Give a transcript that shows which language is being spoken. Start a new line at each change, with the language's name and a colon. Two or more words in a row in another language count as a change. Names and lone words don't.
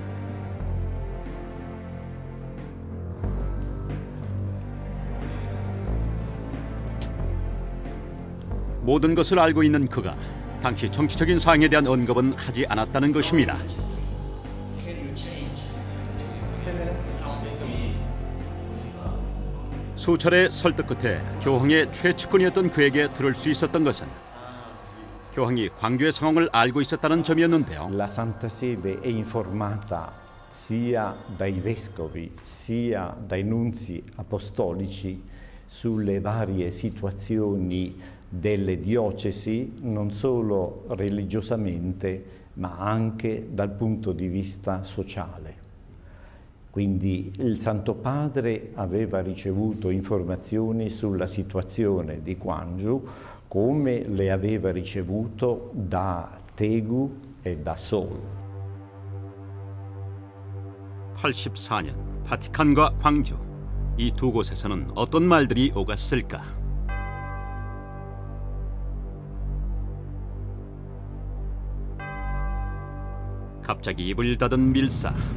Korean: 모든 것을 알고 있는 그가 당시 정치적인 사항에 대한 언급은 하지 않았다는 것입니다. 수차례 설득 끝에 교황의 최측근이었던 그에게 들을 수 있었던 것은 교황이 광주의 상황을 알고 있었다는 점이었는데요.
Italian: La Santa Sede è informata sia dai vescovi sia dai nunzi apostolici sulle varie situazioni delle diocesi, non solo religiosamente, ma anche dal punto di vista sociale. Quindi il Santo Padre aveva ricevuto informazioni sulla situazione di Gwangju come le aveva ricevuto da Daegu e da Seoul.
Korean: 84년 바티칸과 광주, 이 두 곳에서는 어떤 말들이 오갔을까? 갑자기 입을 닫은 밀사.